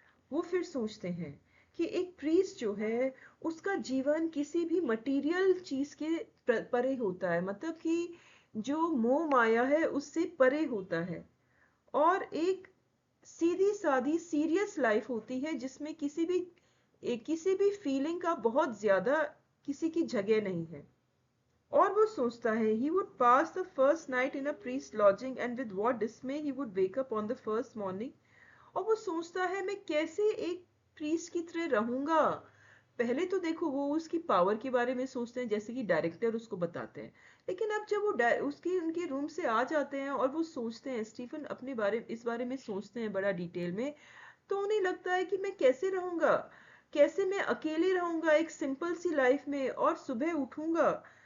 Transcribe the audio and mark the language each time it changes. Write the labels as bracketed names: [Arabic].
[Hindi] वो फिर सोचते हैं कि एक प्रीस्ट जो है उसका जीवन किसी भी मटेरियल चीज के परे होता है, मतलब कि जो मोह माया है उससे परे होता है, और एक सीधी सादी सीरियस लाइफ होती है जिसमें किसी भी फीलिंग का बहुत ज्यादा किसी की जगह नहीं है। और वो सोचता है [English] he would pass the first night in a priest lodging and with what dismay he would wake up on the first morning। [Hindi] और वो सोचता है मैं कैसे एक प्रीस्ट की तरह रहूंगा। पहले तो देखो वो उसकी पावर के बारे में सोचते हैं जैसे कि डायरेक्टर उसको बताते हैं, लेकिन अब जब वो उसके उनके रूम से आ जाते हैं और वो सोचते हैं, स्टीफन अपने इस बारे में सोचते हैं बड़ा डिटेल में, तो उन्हें लगता है कि मैं कैसे रहूंगा, कैसे मैं अकेले रहूंगा एक सिंपल सी लाइफ में और सुबह उठूंगा।